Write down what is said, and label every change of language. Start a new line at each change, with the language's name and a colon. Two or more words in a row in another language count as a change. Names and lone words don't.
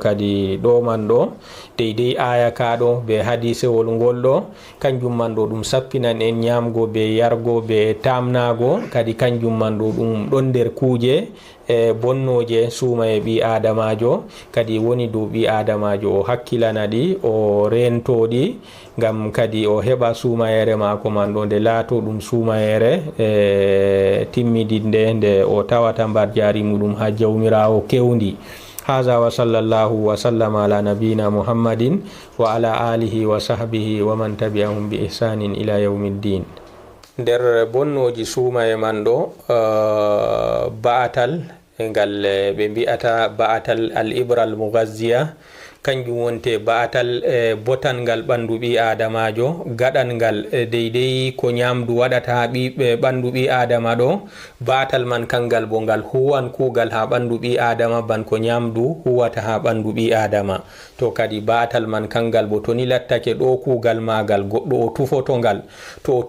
Fula: kadi ɗo man ɗo deydey aya kaɗo be hadisewol ngol ɗo kanjum man ɗo ɗum sappinan en ñamgo be yargo be tamnago kadi kanjum man ɗo ɗum ɗon nder kuuje bonnoje suumaye ɓi adamajo kadi woni dow ɓi adamajo o hakkilana ɗi o rentoɗi ngam kadi o heɓa suumayere mako man ɗo nde laato ɗum suumayere timmidinde nde o tawata mbar jari muɗum ha jawmirawo kewndi.
Arabic: هذا وصلى الله وسلم على نبينا محمد وعلى آله وصحبه ومن تبعهم بإحسان إلى يوم الدين.
Fula: nder bonnoji suumaye man ɗo ba'atal ngal ɓe mbi'ata ba'atal
Arabic: الإبرة المغذية
Fula: kanjum wonte ba'atal botan ngal ɓandu ɓi adamajo gaɗan ngal deydey ko ñamdu waɗata ha ɓandu ɓi adama ɗo ba'atal man kangal bo ngal huwan kugal ha ɓandu ɓi adama ban ko ñamdu huwata ha ɓandu ɓi adama to kadi ba'atal man kangal bo toni lattake ɗo kugal magal goɗɗo o tufoto ngal to o